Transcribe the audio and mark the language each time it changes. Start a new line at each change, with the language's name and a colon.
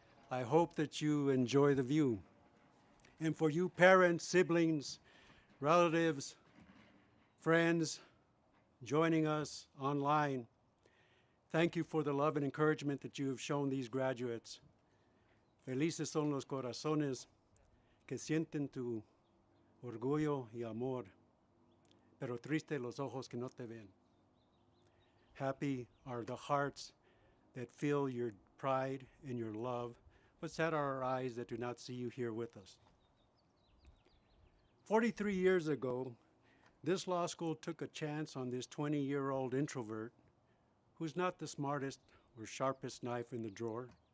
English: I hope that you enjoy the view. And for you parents, siblings, relatives, friends joining us online, thank you for the love and encouragement that you have shown these graduates.
Spanish: Felices son los corazones que sienten tu orgullo y amor, pero triste los ojos que no te ven.
English: Happy are the hearts that feel your pride and your love, but sad are our eyes that do not see you here with us. 43 years ago, this law school took a chance on this 20-year-old introvert who's not the smartest or sharpest knife in the drawer.